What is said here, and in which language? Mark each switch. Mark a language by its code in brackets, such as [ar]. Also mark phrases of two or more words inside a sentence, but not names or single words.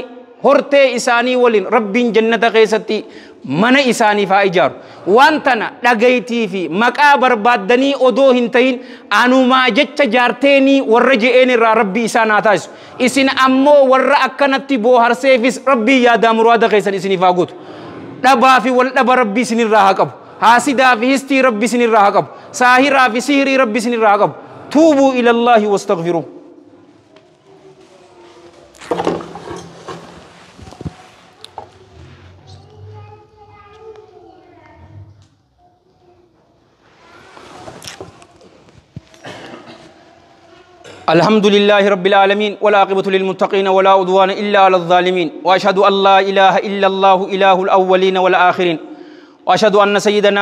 [om] hortee isaanii waliin rabbiin jannata keessatti mana isaaniif haa ijaaru waan tana dhagaytii fi maqaa barbaaddanii odoo hin ta'in anumaa jecha jaarteenii warra je'een irraa rabbi isaan haa taasisu isin ammoo warra akkanatti booharseefis rabbii yaadaa muraada keessan isiniif haa gootu dhabaa fi wal dhaba rabbi isinirraa haa qabu haasidaa fi histii rabbi isinirraa haa qabu saahiraa fi sihirii rabbi isinirraa haa qabu [ar] توبوا إلى الله واستغفروا الحمد لله رب العالمين والعاقبة للمتقين ولا عدوان إلا على الظالمين وأشهد أن لا إله إلا الله إله الأولين والآخرين وأشهد أن سيدنا